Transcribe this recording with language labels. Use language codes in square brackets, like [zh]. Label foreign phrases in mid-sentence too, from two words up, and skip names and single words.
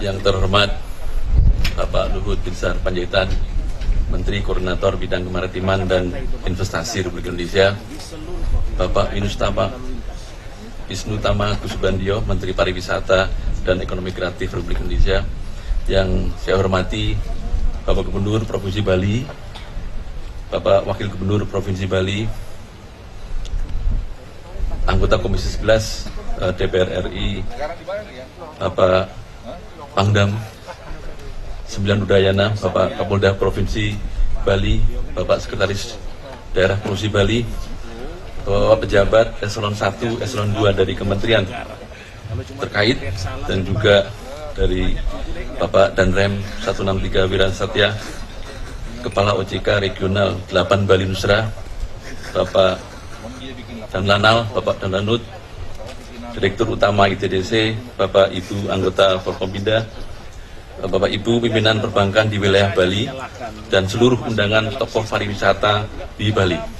[id] Yang terhormat Bapak Luhut Binsar Panjaitan, Menteri Koordinator Bidang Kemaritiman dan Investasi Republik Indonesia, Bapak Wisnu Tama Kusubandio, Menteri Pariwisata dan Ekonomi Kreatif Republik Indonesia, yang saya hormati Bapak Gubernur Provinsi Bali, Bapak Wakil Gubernur Provinsi Bali, anggota Komisi 11 DPR RI, Bapak Pangdam 9 Udayana, Bapak Kapolda Provinsi Bali, Bapak Sekretaris Daerah Provinsi Bali, Bapak pejabat eselon 1, eselon 2 dari kementerian terkait, dan juga dari Bapak Danrem 163 Wirasatya, Kepala OJK Regional 8 Bali Nusra, Bapak Danlanal, Bapak Danlanut, Direktur Utama ITDC, Bapak Ibu anggota Forkompinda, Bapak Ibu pimpinan perbankan di wilayah Bali, dan seluruh undangan tokoh pariwisata di Bali.